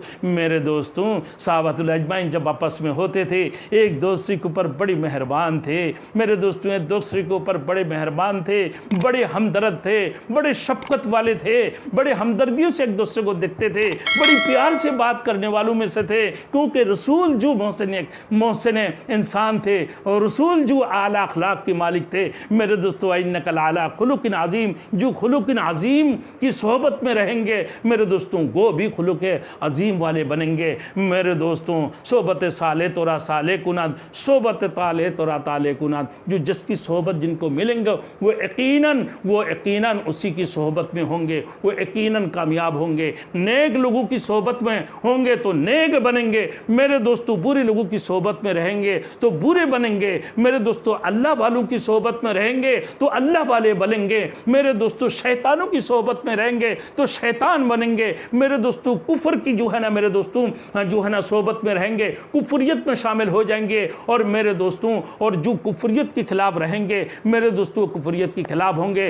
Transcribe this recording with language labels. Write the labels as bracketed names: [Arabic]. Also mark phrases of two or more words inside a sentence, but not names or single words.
[Urdu] میرے دوستوں [Arabic] صحابۃ الاجمعین [Urdu] جب آپس میں ہوتے تھے ایک دوسرے کے اوپر بڑی مہربان تھے، میرے دوستوں ایک دوسرے کے اوپر بڑے مہربان تھے، بڑے ہمدرد تھے، بڑے شفقت والے تھے، بڑے ہمدردیوں سے ایک دوسرے کو دیکھتے تھے، بڑی پیار سے بات کرنے والوں میں سے تھے، کیونکہ رسول جو محسن انسان تھے اور رسول جو اعلیٰ اخلاق کے مالک تھے۔ میرے دوستو [Arabic] انک لعلی خلق عظیم، [Urdu] جو خلق عظیم کی صحبت میں رہیں گے میرے دوستوں وہ بھی خلق عظیم والے بنیں گے۔ میرے دوستوں [Persian] صحبت صالح تورا صالح کنند، صحبت طالح تورا طالح کنند، [Urdu] جو جس کی صحبت جن کو ملیں گے وہ یقیناً اسی کی صحبت میں ہوں گے، وہ یقیناً کامیاب ہوں گے۔ نیک لوگوں کی صحبت میں ہوں گے تو نیک بنیں گے میرے دوستو، برے لوگوں کی صحبت میں رہیں گے تو برے بنیں گے میرے دوستو، اللہ والوں کی صحبت میں رہیں گے تو اللہ والے بنیں گے میرے دوستو، شیطانوں کی صحبت میں رہیں گے تو شیطان بنیں گے میرے دوستو، کفر کی جو ہے نا میرے دوستوں جو ہے نا صحبت میں رہیں گے کفریت میں شامل ہو جائیں گے، اور میرے دوستوں اور جو کفریت کے خلاف رہیں گے میرے دوستوں کفریت کے خلاف ہوں گے۔